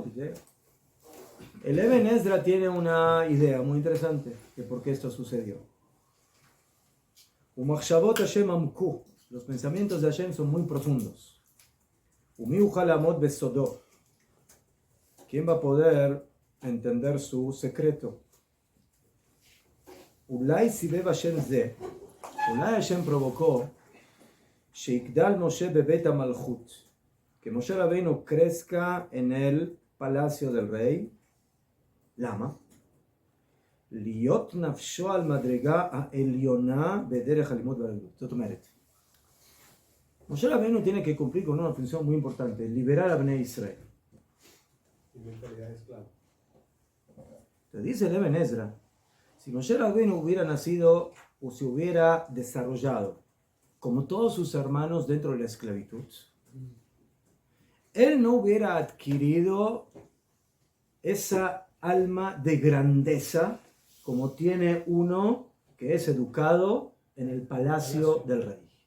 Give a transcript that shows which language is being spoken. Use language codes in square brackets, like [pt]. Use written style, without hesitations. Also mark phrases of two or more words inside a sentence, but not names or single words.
[es] El Eben Ezra tiene una idea muy interesante de por qué esto sucedió. [he] ומחשבות ה' עמקו, [es] los pensamientos de Hashem son muy profundos. [he] ומי יוכל לעמוד בסודו, [es] ¿quién va a poder entender su secreto? [he] אולי סיבב ה' זה, [es] Ulay Hashem provocó [he] שיגדל משה בבית מלכות, [es] que Moshe Rabbeinu crezca en el palacio del rey. Lama. [he] להיות נפשו על מדרגה העליונה בדרך הלימות והגדלות. זאת אומרת, [es] Moshe Rabbeinu tiene que cumplir con una función muy importante, liberar a Bnei Israel. Y mentalidad de esclavo. Te dice el Eben Ezra, si Moshe Rabbeinu hubiera nacido o se hubiera desarrollado como todos sus hermanos dentro de la esclavitud, él no hubiera adquirido esa alma de grandeza como tiene uno que es educado en el palacio del rey.